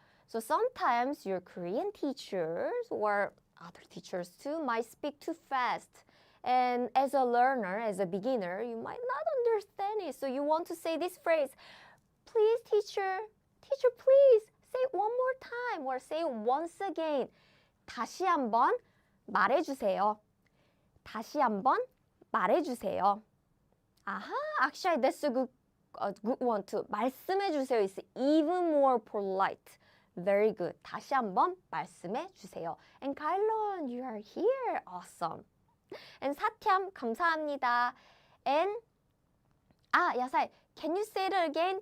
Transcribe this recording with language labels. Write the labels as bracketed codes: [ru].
[en] So sometimes your Korean teachers or other teachers too might speak too fast. And as a learner, as a beginner, you might not understand it. So you want to say this phrase, please teacher, please say it one more time or say it once again. [ko] 다시 한번 말해주세요. 다시 한번 말해주세요. [en] 아하, actually that's a good one too. [ko] 말씀해 주세요 [en] is even more polite. Very good. [ko] 다시 한번 말씀해 주세요. [en] And Kailon, you are here. Awesome. And 사티암, [ko] 감사합니다. [en] And 야사이, can you say it again?